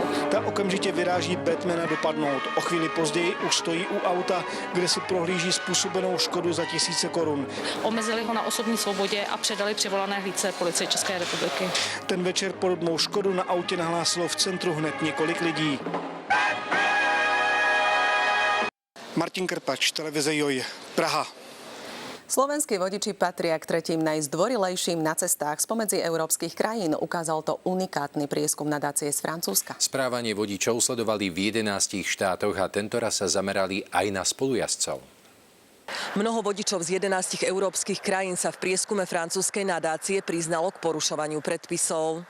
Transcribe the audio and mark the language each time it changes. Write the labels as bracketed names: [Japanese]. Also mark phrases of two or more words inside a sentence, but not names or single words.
[Czech] Ta okamžitě vyráží Batmana dopadnout. O chvíli později už stojí u auta, kde si prohlíží způsobenou škodu za tisíce korun. Omezili ho na osobní svobodě a předali přivolané hlídce policie České republiky. Ten večer podobnou škodu na autě nahlásilo v centru hned několik lidí. Martin Krpač, televize JOJ, Praha. [Slovak] Slovenskí vodiči patria k tretím najzdvorilejším na cestách spomedzi európskych krajín. Ukázal to unikátny prieskum nadácie z Francúzska. Správanie vodičov sledovali v 11 štátoch a tentoraz sa zamerali aj na spolujazdcov. Mnoho vodičov z 11 európskych krajín sa v prieskume francúzskej nadácie priznalo k porušovaniu predpisov.